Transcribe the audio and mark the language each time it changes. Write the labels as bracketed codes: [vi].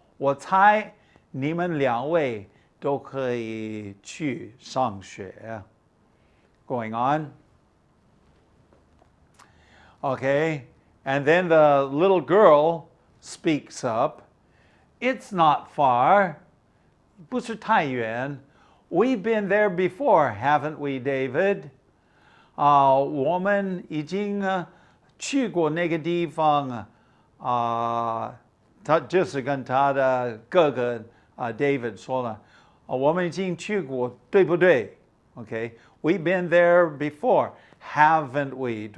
[zh] 我猜你们两位都可以去上学. [en] Going on. Okay, and then the little girl speaks up. It's not far. [zh] 不是太远. [en] We've been there before, haven't we, David? [zh] 我们已经去过那个地方。他就是跟他的哥哥David 说了，我们已经去过，对不对 ？ [en] Okay, we've been there before, haven't we?